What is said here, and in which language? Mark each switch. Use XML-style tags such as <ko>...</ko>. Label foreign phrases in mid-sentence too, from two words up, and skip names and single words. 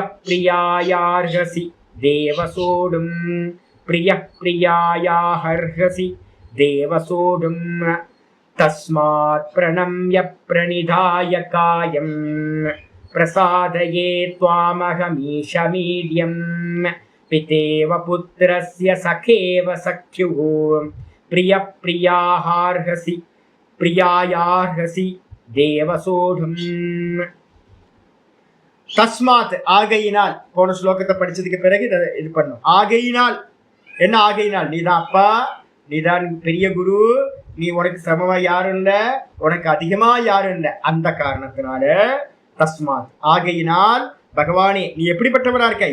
<sa>प्रियायार्हसि देवसोढुम् प्रियः प्रियायार्हसि देवसोढुम् तस्मात् प्रणम्य प्रणिधाय कायम् प्रसादये त्वामहमीशमीड्यम् पितेव पुत्रस्य सखेव सख्युः प्रियः प्रियायार्हसि देवसोढुम्.</sa> <ta>தஸ்மாத் ஆகையினால், போன ஸ்லோகத்தை படிச்சதுக்கு பிறகு இது பண்ணும். ஆகையினால் என்ன? ஆகையினால் நீதான் அப்பா, நீதான் பெரிய குரு, நீ உனக்கு சமமா யாரும் இல்லை, உனக்கு அதிகமா யாரும் இல்லை. அந்த காரணத்தினால தஸ்மாத் ஆகையினால் பகவானே நீ எப்படிப்பட்டவரா இருக்க?</ta>